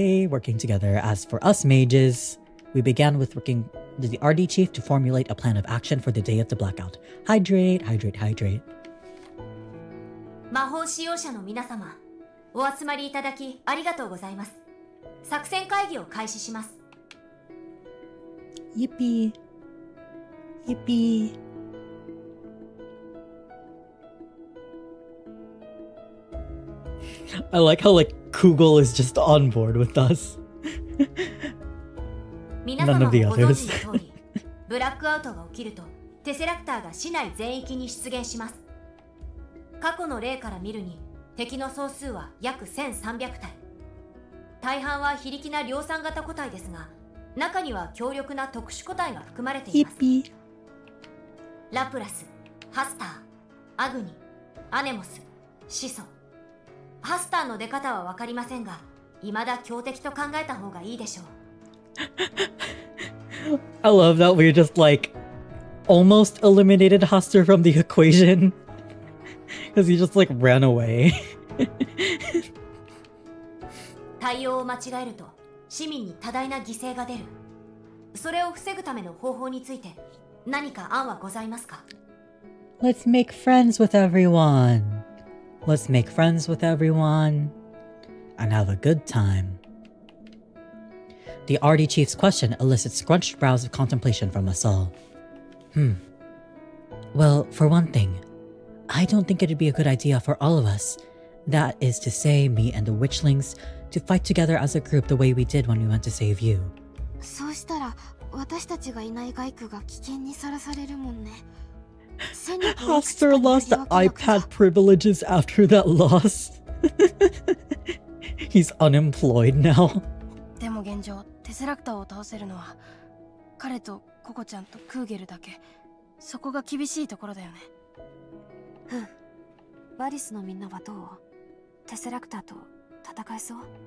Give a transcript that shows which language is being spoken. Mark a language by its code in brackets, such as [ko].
[en] Working together. As for us mages, we began with working with the RD chief to formulate a plan of action for the day of the blackout. Hydrate, hydrate, hydrate. [ja] 魔法使用者の皆様、お集まりいただきありがとうございます。作戦会議を開始します。 [en] Yippee. Yippee. I like how Kugel is just on board with us. [ja] 皆様もご存知の通り、ブラックアウトが起きるとテセラクターが市内全域に出現します。過去の例から見るに敵の総数は約1300体。大半は非力な量産型個体ですが、中には強力な特殊個体が含まれています。ラプラス、ハスター、アグニ、アネモス、シソ、ハスターの出方は分かりませんが、未だ強敵と考えた方がいいでしょう。 [en] I love that we just like almost eliminated Haster from the equation because he just like ran away. [ja] 対応を間違えると市民に多大な犠牲が出る。それを防ぐための方法について何か案はございますか？ [en] Let's make friends with everyone. Let's make friends with everyone and have a good time. The RD chief's question elicits scrunched brows of contemplation from us all. Well, for one thing, I don't think it'd be a good idea for all of us, that is to say, me and the Witchlings, to fight together as a group the way we did when we went to save you. [ja] そうしたら私たちがいない街区が危険にさらされるもんね。 [en] Haster lost the iPad privileges after that loss. He's unemployed now. [ja] でも現状テセラクターを倒せるのは彼とココちゃんとクーゲルだけ。そこが厳しいところだよね。バリスのみんなはどう？テセラクターと戦えそう？